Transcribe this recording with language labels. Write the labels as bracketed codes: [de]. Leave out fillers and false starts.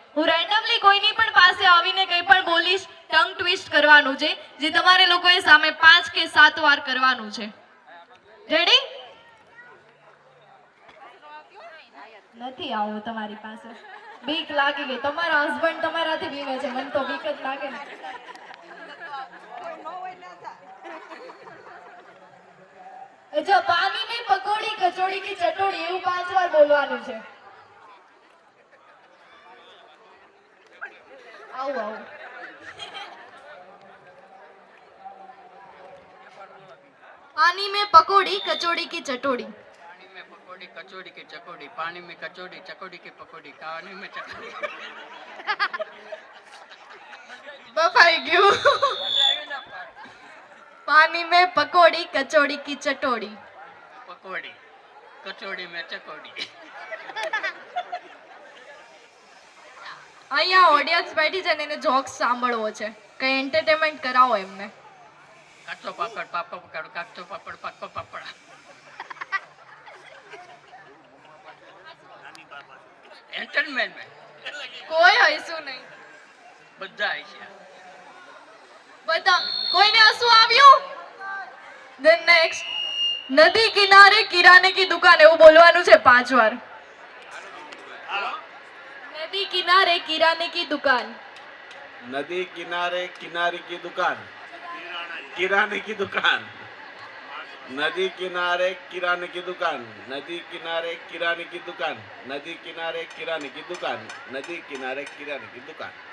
[gu] હું રેન્ડમલી કોઈની પણ પાસે આવીને કંઈ પણ બોલીશ, ટંગ ટ્વિસ્ટ કરવાનું છે, જે તમારે લોકોએ સામે 5 કે 7 વાર કરવાનું છે. રેડી? નથી આવું તમારી પાસે. બીક લાગી ગઈ. તમારા હસબન્ડ તમારાથી બીવે છે, મને તો બીક જ લાગે ને. [hi] अच्छा, पानी में पकोड़ी कचौड़ी की चटोड़ी [gu] એવું 5 વાર બોલવાનું છે. આવું [hi] पानी में पकोड़ी कचौड़ी की चटोड़ी. पानी में पकौड़ी कचौड़ी की चकोड़ी, पानी में कचौड़ी चकोड़ी की पकौड़ी, पानी में चकोड़ी. [gu] બફાઈ ગયું. [hi] पानी में पकोड़ी कचौड़ी की चटोड़ी. पकौड़ी कचौड़ी में चकोड़ी. [gu] અહીંયા ઓડિયન્સ બેઠી છે ને એને જોક્સ સાંભળવો છે, કઈ એન્ટરટેનમેન્ટ કરાવો એમને. કાચો પાપડ પાપડ પકડ, કાચો પાપડ પાકો પાપડ. એન્ટરટેનમેન્ટ કોઈ હસવું નહીં. બધા છે. બધા કોઈને હસવું આવ્યું? ધ નેક્સ્ટ, [hi] નદી કિનારે કિરાને की दुकान [gu] એવું બોલવાનું છે 5 વાર. [hi] नदी किनारे किराने की दुकान. नदी किनारे किनारे की दुकान, किराने की दुकान. नदी किनारे किराने की दुकान, नदी किनारे किराने की दुकान, नदी किनारे किराने की दुकान, नदी किनारे किराने की दुकान.